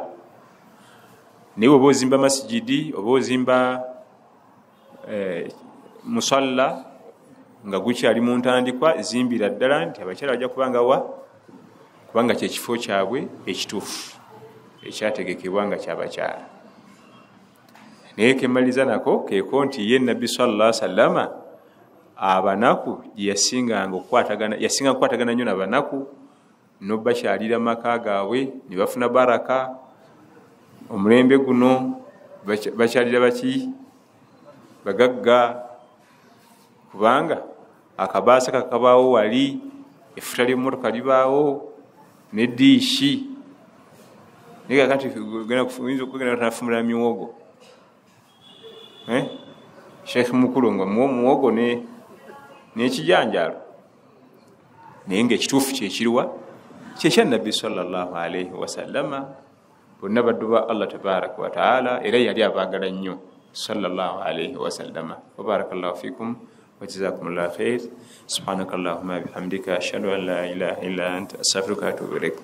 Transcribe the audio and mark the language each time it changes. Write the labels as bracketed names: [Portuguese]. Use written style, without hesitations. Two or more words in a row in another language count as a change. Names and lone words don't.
[Ganda] Naye oba ozimba masigidi oba ozimba musalla nga gukyali mu ntandikwa, zimbira ddala nti abakyala bajja kubanga kubanga kyekifo kyabwe ekituufu ekyategekebwa nga kyabakyala. Naye kemaliza nako keeko nti ye Nabbi [Arabic] صلى الله عليه وسلم [Ganda] abanaku yasinganga okukwatagana nnyo n'abanaku n'obakyalira maka gaabwe ne bafuna baraka. Omulembe guno bakyalira baki bagagga, kubanga akabaasa kakabaawo wali, effuta ly'emmotoka libaawo n'eddiishi. Naye kakati oyinza okugenda tunafumula miwogo, sheekh mukulu nga muwogo n'ekijanjaalo, naye ngaekituufu kyekiriwa kyekya Nabbi [Arabic] صلى الله عليه وسلم. [Ganda] Bonna baddu ba Allah [Arabic] تبارك وتعالى, [Ganda] era yali abaagala nnyo [Arabic] صلى الله عليه وسلم. وبارك الله فيكم وجزاكم الله خير سبحانك اللهم بحمدك أشهد أن لا إله إلا أنت أستغفرك وأتوب إليك.